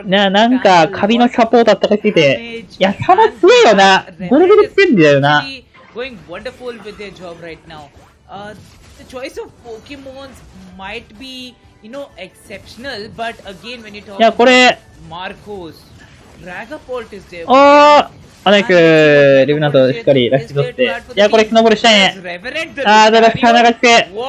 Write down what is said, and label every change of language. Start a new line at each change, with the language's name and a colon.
Japanese: なんか、カビのサポートあったかすぎて。いや、サバ強いよな。ゴレベル強いんだよな。
English: Going wonderful with their job right now. The choice of Pokemons might be, exceptional, but again, when you talk about Marcos, Dragapult is there.
Japanese: アナイク、リブナントしっかりラッシュ取って。いや、これスノボルしたいね。だから、鼻がつけ。